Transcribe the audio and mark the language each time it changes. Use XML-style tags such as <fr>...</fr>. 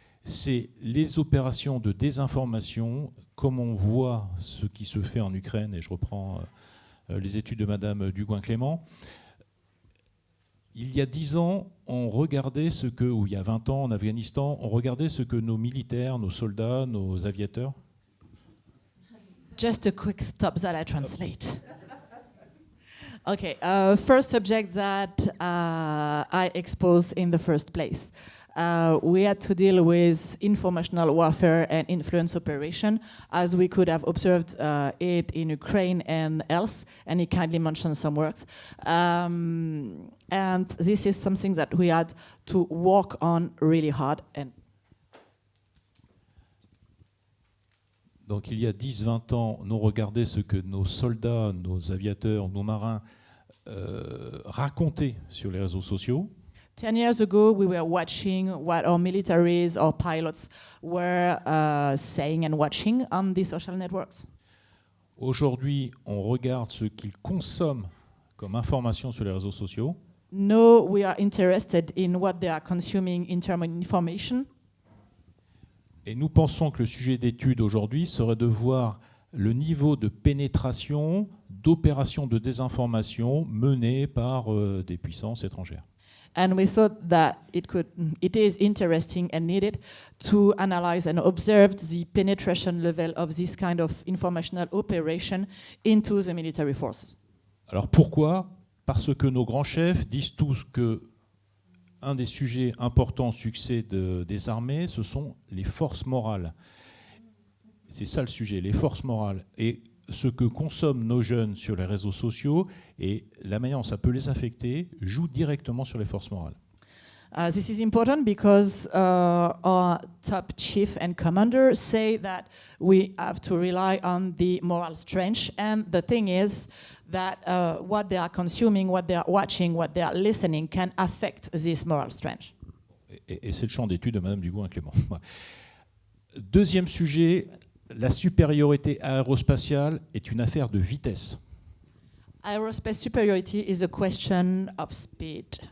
<fr>C'est les opérations de désinformation, comme on voit ce qui se fait en Ukraine, et je reprends les études de Madame Dugouin-Clément. Il y a 10 ans, on regardait ou il y a 20 ans en Afghanistan, on regardait ce que nos militaires, nos soldats, nos aviateurs...</fr> <en>Just a quick stop that I translate. Okay, first subject that I exposed in the first place. We had to deal with informational warfare and influence operation, as we could have observed it in Ukraine and else, and he kindly mentioned some works. And this is something that we had to work on really hard.</en> <fr>Donc il y a 10-20 ans, on regardait ce que nos soldats, nos aviateurs, nos marins racontaient sur les réseaux sociaux.</fr> <en>10 years ago, we were watching what our militaries or pilots were saying and watching on the social networks.</en> <fr>Aujourd'hui, on regarde ce qu'ils consomment comme information sur les réseaux sociaux.</fr> <en>No, we are interested in what they are consuming in terms of information.</en> <fr>Et nous pensons que le sujet d'étude aujourd'hui serait de voir le niveau de pénétration d'opérations de désinformation menées par des puissances étrangères.</fr> <en>And we thought that it is interesting and needed to analyze and observe the penetration level of this kind of informational operation into the military forces.</en> <fr>Alors pourquoi? Parce que nos grands chefs disent tous que un des sujets importants au succès des armées, ce sont les forces morales. C'est ça le sujet, les forces morales. Et ce que consomment nos jeunes sur les réseaux sociaux et la manière dont ça peut les affecter joue directement sur les forces morales.</fr> <en>This is important because our top chief and commander say that we have to rely on the moral strength, and the thing is that what they are consuming, what they are watching, what they are listening can affect this moral strength.</en> <fr>Et c'est le champ d'étude de Madame Dugouin-Clément. Deuxième sujet, la supériorité aérospatiale est une affaire de vitesse.</fr> <en>Aerospace superiority is a question of speed.</en>